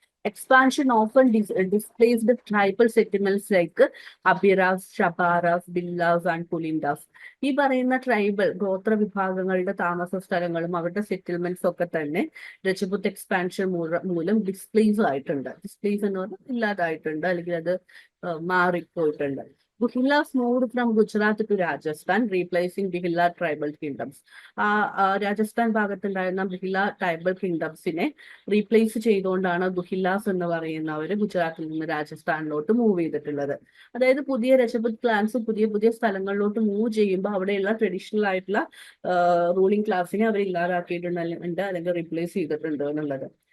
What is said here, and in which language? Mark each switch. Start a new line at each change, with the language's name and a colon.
English: Expansion often displaced tribal settlements like Abiras, Shabaras, Billas and Pulindas.
Malayalam: ഈ പറയുന്ന tribal ഗോത്ര വിഭാഗങ്ങളുടെ താമസ സ്ഥലങ്ങളും അവരുടെ സെറ്റിൽമെന്റ്സ് ഒക്കെ തന്നെ രജപുത് എക്സ്പാൻഷൻ മൂലം ഡിസ്പ്ലേസ് ആയിട്ടുണ്ട്. ഡിസ്പ്ലേസ് എന്ന് പറഞ്ഞാൽ ഇല്ലാതായിട്ടുണ്ട്, അല്ലെങ്കിൽ അത് മാറിപ്പോയിട്ടുണ്ട്.
English: Bhillas moved from Gujarat to Rajasthan, replacing Bhilla tribal kingdoms.
Malayalam: Rajasthan ഭാഗത്തുണ്ടായിരുന്ന ബിഹില്ല tribal കിങ്ഡംസിനെ replace ചെയ്തുകൊണ്ടാണ് ബുഹില്ലാസ് എന്ന് പറയുന്നവർ ഗുജറാത്തിൽ നിന്ന് രാജസ്ഥാനിലോട്ട് മൂവ് ചെയ്തിട്ടുള്ളത്. അതായത് പുതിയ രജപുത് ക്ലാൻസ് പുതിയ സ്ഥലങ്ങളിലോട്ട് മൂവ് ചെയ്യുമ്പോൾ അവിടെയുള്ള ട്രഡീഷണൽ ആയിട്ടുള്ള റൂളിംഗ് ക്ലാസിനെ അവർ ഇല്ലാതാക്കിയിട്ടുണ്ട്, അല്ലെങ്കിൽ റീപ്ലേസ് ചെയ്തിട്ടുണ്ട് എന്നുള്ളത്.